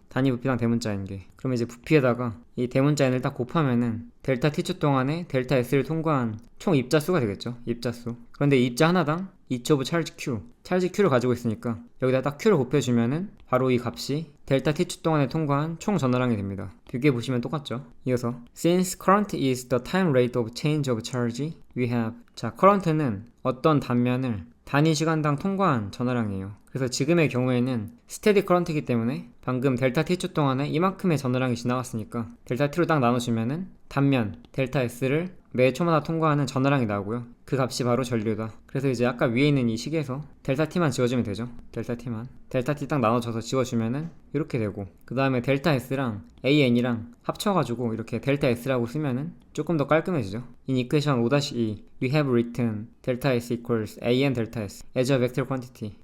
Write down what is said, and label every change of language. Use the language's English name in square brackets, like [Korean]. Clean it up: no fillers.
[Korean] 단위 부피당 대문자 n개. 그럼 이제 부피에다가 이 대문자 n을 딱 곱하면은 델타 T초 동안에 델타 S를 통과한 총 입자수가 되겠죠. 입자수. 그런데 입자 하나당 [English] each of [Korean] 찰지 Q를 가지고 있으니까 여기다 딱 Q를 곱해주면은 바로 이 값이 델타 T초 동안에 통과한 총 전하량이 됩니다. 뷰기에 보시면 똑같죠. 이어서 [English] Since current is the time rate of change of charge, we have. [Korean] 자, current는 어떤 단면을 단위 시간당 통과한 전하량이에요. 그래서 지금의 경우에는 스테디 커런트이기 때문에 방금 델타 T초 동안에 이만큼의 전하량이 지나갔으니까 델타 T로 딱 나눠주면은 단면 델타 S를 매 초마다 통과하는 전화량이 나오고요. 그 값이 바로 전류다. 그래서 이제 아까 위에 있는 이 식에서 델타 T만 지워주면 되죠. 델타 T만. 델타 T 딱 나눠줘서 지워주면은 이렇게 되고, 그 다음에 델타 S랑 AN이랑 합쳐가지고 이렇게 델타 S라고 쓰면은 조금 더 깔끔해지죠. [English] In equation 5-2 we have written delta S equals AN delta S as a vector quantity.